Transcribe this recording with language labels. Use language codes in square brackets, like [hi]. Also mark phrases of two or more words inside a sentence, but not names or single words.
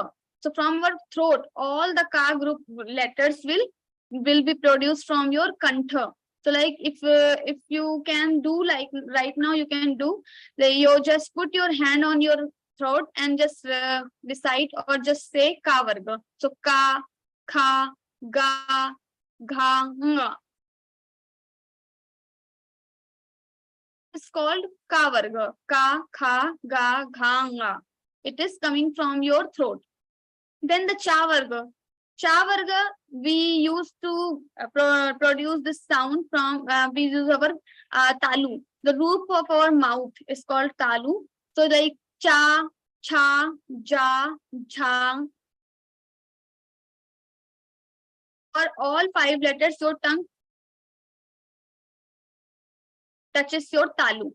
[en] So from our throat, all the ka group letters will be produced from your kantha. So like if you can do like right now, you can do, you just put your hand on your throat and just recite or just say [hi] ka varga. So ka, kha, ga, gha, nga. [en] It's called [hi] ka varga. Ka, kha, ga, gha, nga. [en] It is coming from your throat. Then the [hi] cha varga. Cha varga, [en] we used to produce this sound from, we use our talu. The roof of our mouth is called talu. So like [hi] cha, cha, ja, jha. [en] For all 5 letters, your tongue touches your talu.